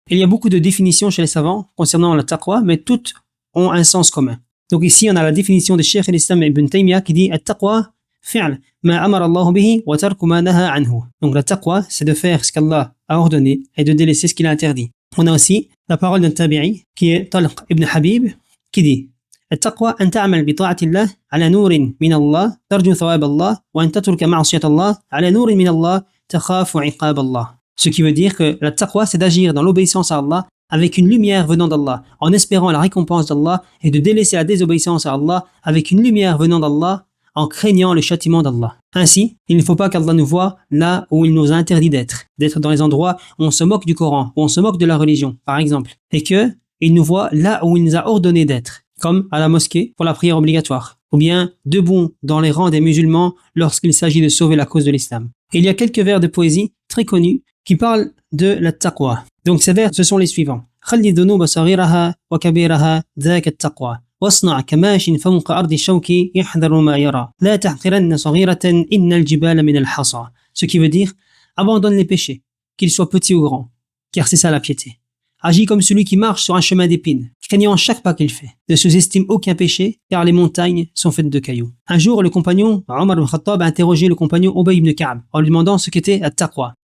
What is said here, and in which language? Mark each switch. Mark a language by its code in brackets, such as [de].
[fr] Il y a beaucoup de définitions chez les savants concernant le taqwa, mais toutes ont un sens commun. Donc ici, on a la définition de Cheikh al-Islam Ibn Taymiyyah qui dit [ar] at-taqwa fi'l ma amara Allah bihi wa tarku ma naha anhu. [fr] Donc la taqwa, c'est de faire ce qu'Allah a ordonné et de délaisser ce qu'il a interdit. On a aussi la parole d'un tabi'i qui est Talq ibn Habib qui dit [ar] التقوى أن تعمل بطاعة الله على نور من الله ترجو ثواب الله وأن تترك معصية الله على نور من الله تخاف عقاب الله. [fr] Ce qui veut dire que la taqwa, c'est d'agir dans l'obéissance à Allah avec une lumière venant d'Allah, en espérant la récompense d'Allah, et de délaisser la désobéissance à Allah avec une lumière venant d'Allah, en craignant le châtiment d'Allah. Ainsi, il ne faut pas qu'Allah nous voie là où il nous a interdit d'être dans les endroits où on se moque du Coran, où on se moque de la religion, par exemple, et que il nous voie là où il nous a ordonné d'être, comme à la mosquée pour la prière obligatoire, ou bien debout dans les rangs des musulmans lorsqu'il s'agit de sauver la cause de l'islam. Et il y a quelques vers de poésie très connus qui parlent de la taqwa. Donc ces vers, ce sont les suivants. [ar] خلي الذنوب صغيرها وكبيرها ذاك التقوى واصنع كماش فوق أرض الشوك يحذر ما يرى لا تحقرن صغيرة إن الجبال من الحصى. [fr] Ce qui veut dire, abandonne les péchés, qu'ils soient petits ou grands, car c'est ça la piété. Agis comme celui qui marche sur un chemin d'épines, craignant chaque pas qu'il fait. Ne sous-estime aucun péché, car les montagnes sont faites de cailloux. Un jour, le compagnon Omar ibn Khattab a interrogé le compagnon Ubay ibn Ka'b en lui demandant ce qu'était at-taqwa.